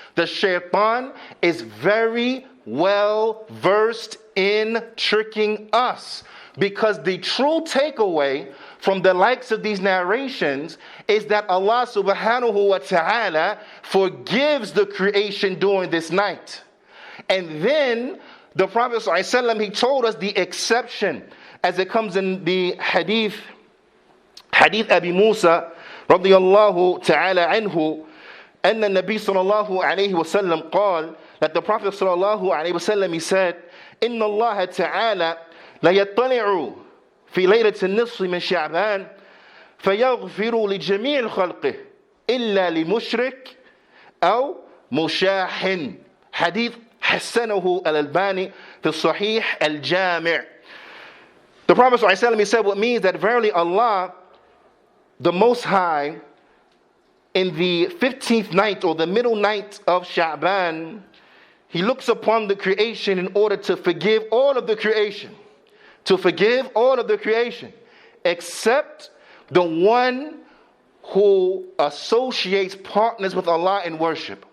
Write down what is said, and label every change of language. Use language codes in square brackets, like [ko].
[en] The shaitan is very well versed in tricking us. Because the true takeaway from the likes of these narrations is that Allah subhanahu wa ta'ala forgives the creation during this night. And then the Prophet ﷺ, he told us the exception, as it comes in the hadith Abi Musa radiyallahu ta'ala anhu, [ar] أن النبي صلى الله عليه وسلم قال, [en] that the Prophet [ar] صلى الله عليه وسلم, [en] he said, [ar] إن الله تعالى لا يطلع في ليلة النصف من شعبان فيغفر لجميع خلقه إلا لمشرك أو مشاحن. حديث حسنه الألباني في الصحيح الجامع. [en] The Prophet ﷺ, he said, what means that verily Allah, the Most High, in the 15th night or the middle night of Sha'baan, he looks upon the creation in order to forgive all of the creation. To forgive all of the creation, except the one who associates partners with Allah in worship.